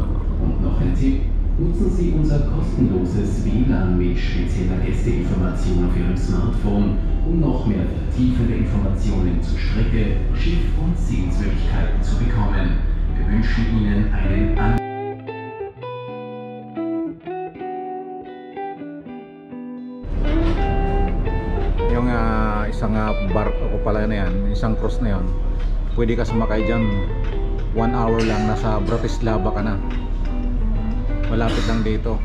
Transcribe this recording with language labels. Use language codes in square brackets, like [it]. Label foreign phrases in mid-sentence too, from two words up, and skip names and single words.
[de] Und noch ein Tipp: nutzen Sie unser kostenloses WLAN mit spezieller Gästeinformation auf Ihrem Smartphone, um noch mehr vertiefende Informationen zur Strecke, Schiff und Sehenswürdigkeiten zu bekommen. Wir wünschen Ihnen einen [tl] Yung isang barko ko pala na yan, isang cruise na yan, pwede ka sumakay dyan 1 hour lang, nasa Bratislava ka na, malapit lang dito.